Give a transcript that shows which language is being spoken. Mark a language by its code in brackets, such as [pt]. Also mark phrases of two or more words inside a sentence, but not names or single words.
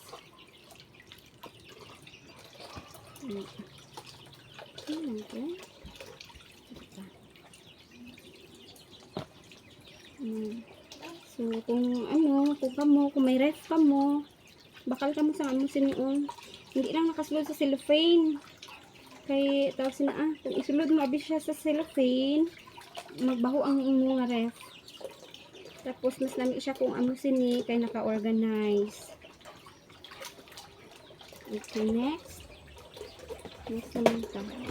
[tl] Tingnan ko. [ceb] So, kung may ref ka mo, bakal ka mo sa siniun. Hindi lang nakasulod sa cellophane. Kay tawag kung isulod mo abi siya sa cellophane, magbaho ang imong ref. Tapos mas lami siya kung sini kay naka-organize. [tl] Okay, next. Next naman ka.